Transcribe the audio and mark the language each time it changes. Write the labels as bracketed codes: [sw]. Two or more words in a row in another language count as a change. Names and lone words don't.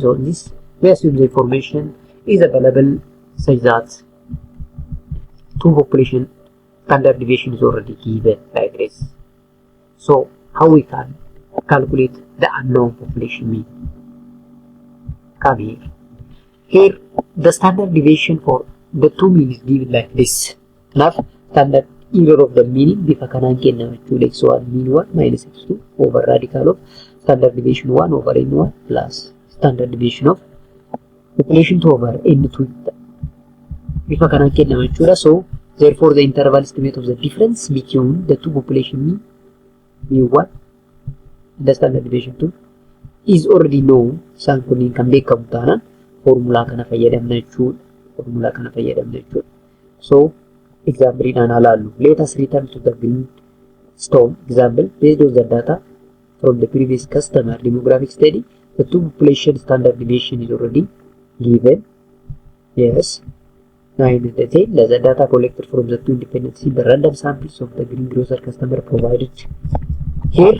[en] So in this, we assume the information is available such that two population standard deviation is already given like this. So how we can calculate the unknown population mean? Come here. Here the standard deviation for the two mean is given like this. Now standard error of the meaning [om] bifa kanaan kennama jechuudha. [en] x1 mean 1 minus x2 over radical of standard deviation 1 over n1 plus standard deviation of population 2 over n2 [om] bifa kanaan kennama jechuudha. [en] So therefore the interval estimate of the difference between the two population mean mu1 and the standard deviation 2 is already known. [om] Isaan kunniin kan beekamu taanaan formula kana fayyadamna jechuudha. Formula kana fayyadamna jechuudha. So example dhaan ilaallu. [en] Let us return to the greenstone example based on the data from the previous customer demographic study. The two population standard deviation is already given. Yes. 9 and 10. The data collected from the two independent simple random samples of the greengrocer customer provided here.